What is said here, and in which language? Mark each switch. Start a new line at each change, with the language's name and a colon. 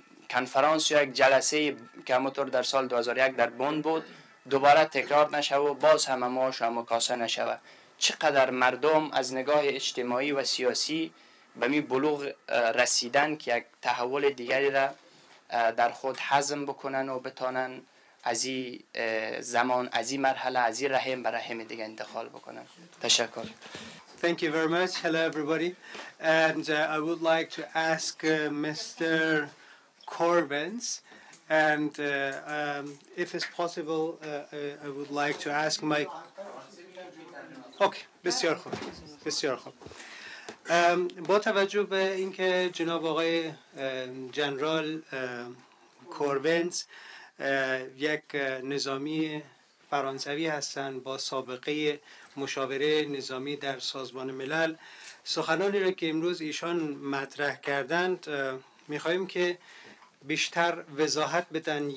Persian: کنفرانس یا یک جلسه که همونطور در سال 2001 در بن بود دوباره تکرار نشه و باز هم ماش و مکاسه نشوه؟ چقدر مردم از نگاه اجتماعی و سیاسی به می بلوغ رسیدن که یک تحول دیگری را در خود هضم بکنن و بتانن از این زمان، از این مرحله، از این رحم به رحم دیگه انتقال بکنن. تشکر.
English: Thank you very much. Hello everybody. And I would like to ask Mr. Corvins, and if it's possible, I would like to ask my...
Persian: Okay, بسیار خوب. بسیار خوب. با توجه به اینکه جناب آقای جنرال کورونز یک نظامی فرانسوی هستند با سابقه مشاوره نظامی در سازمان ملل، سخنانی را که امروز ایشان مطرح کردند می‌خواهیم که بیشتر وضاحت بدن.